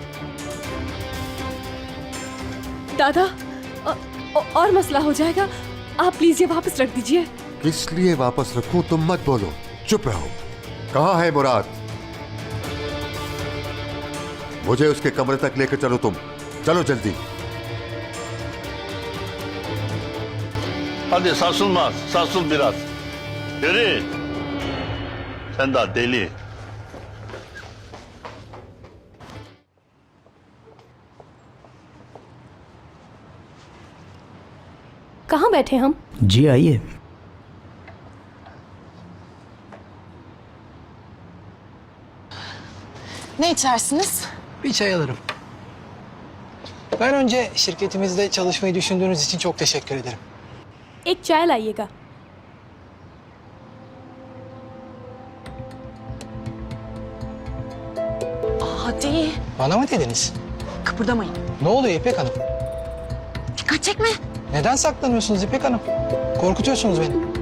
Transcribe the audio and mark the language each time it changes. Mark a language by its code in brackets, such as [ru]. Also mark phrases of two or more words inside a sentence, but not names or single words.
[hi] दादा और मसला हो जाएगा। आप प्लीज ये वापस रख दीजिए। किस लिए वापस रखूं? तुम मत बोलो, चुप रहो। कहां है मुराद? मुझे उसके कमरे तक लेकर चलो तुम। चलो जल्दी। [tr] Hadi sarsılmaz, sarsıl biraz. Yürü. Sen daha deli. [hi] कहाँ बैठे हम? जी आइए। [tr] Ne içersiniz? Bir çay alırım. Ben önce şirketimizde çalışmayı düşündüğünüz için çok teşekkür ederim. [hi] एक चाय लाइएगा। [tr] Hadi. Bana mı dediniz? Kıpırdamayın. Ne oluyor İpek Hanım? Dikkat çekme. Neden saklanıyorsunuz İpek Hanım? Korkutuyorsunuz beni.